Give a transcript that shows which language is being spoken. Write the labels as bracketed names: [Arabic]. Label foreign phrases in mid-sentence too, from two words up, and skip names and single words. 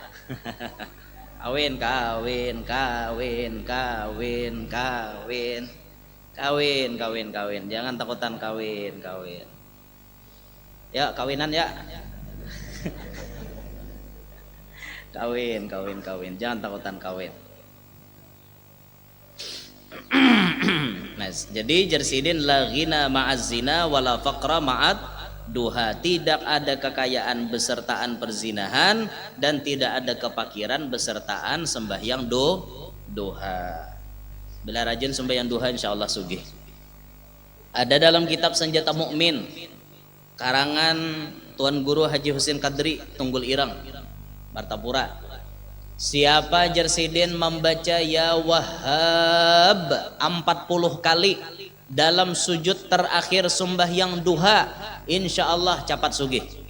[Banjar] Kawin. Jangan takutan kawin. Ya kawinan ya. Kawin, jangan takutan kawin. Nah, jadi jersidin [Arabic] لا غنى مع الزنا ولا فقر مع الضحى. [Indonesian] Tidak ada kekayaan besertaan perzinahan dan tidak ada kepakiran besertaan sembahyang duha. [Banjar] Bila rajin sembahyang duha insyaallah sugih. Ada dalam kitab Senjata Mukmin karangan Tuan Guru Haji Husin Kadri Tunggul Irang Martapura. [Indonesian] Siapa jersidin membaca [Arabic] يا وهاب [Indonesian] 40 kali dalam sujud terakhir sembahyang duha, insyaallah cepat sugih.